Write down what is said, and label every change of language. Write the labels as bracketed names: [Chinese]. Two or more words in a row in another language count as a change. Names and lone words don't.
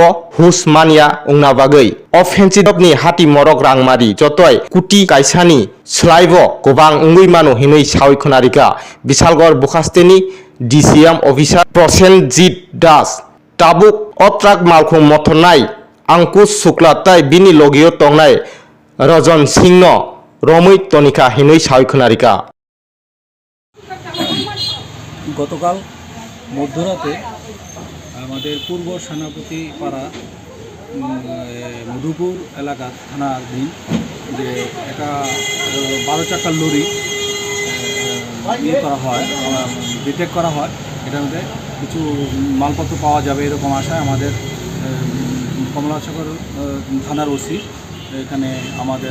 [Kok Borok] husmania ungna bagoi o fencidopni hati morok rangmari jotoi kuti kaisani slaibo gobang ungui manu hinui sawi khonarika Bisalgor Bukasteni DCM officer Prosenjit Das tabuk o truck malkhung mothonai Angkush Shukla tai bini logio tongnai Rajan Singh no Romui Tonika hinui sawi khonarika [Bangla] গতকাল মধ্যরাতে আমাদের পূর্ব সেনাপতি পাড়া মধুপুর এলাকা থানাধীন যে একটা 12 চাকার লরি করা হয় ডিটেক্ট করা হয় এটার মধ্যে কিছু মালপত্র পাওয়া যাবে এরকম আশায় আমাদের কমলাসাগর থানার ওসি এখানে আমাদের